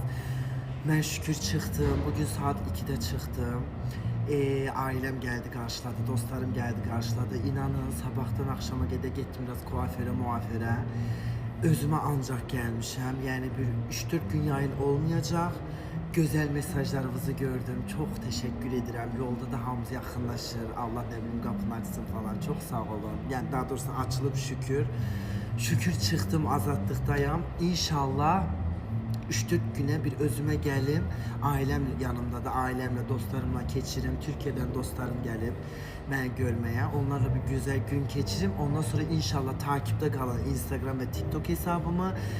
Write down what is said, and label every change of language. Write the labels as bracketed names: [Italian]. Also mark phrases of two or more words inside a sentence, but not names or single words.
[Azerbaijani] Mən şükür çıxdım, bugün saat 2'də çıxdım. Ailəm gəldi, qarşıladı, dostlarım gəldi, qarşıladı. İnanın, sabahdan akşama qədər getdim biraz kuaförə, muaförə. Özümə ancaq gəlmişəm, yəni bir 3-4 gün yayın olmayacaq. Gözəl mesajlarınızı gördüm. [Turkish] Çok teşekkür ederim. [Azerbaijani] Yolda da hamımız yaxınlaşır. Allah [Turkish] ne bileyim [Azerbaijani] qapını açsın falan. [Turkish] Çok sağ olun. [Azerbaijani] Yani daha doğrusu açılıb şükür. Şükür çıxdım, azadlıqdayım. İnşallah 3-4 günə bir özümə gəlim. Ailəm yanımda da, ailəmlə, dostlarımla keçirim. Türkiyədən dostlarım gəlib məni görməyə. Onlarla bir güzel gün keçirim. Ondan sonra inşallah takipdə qalın Instagram və TikTok hesabımı.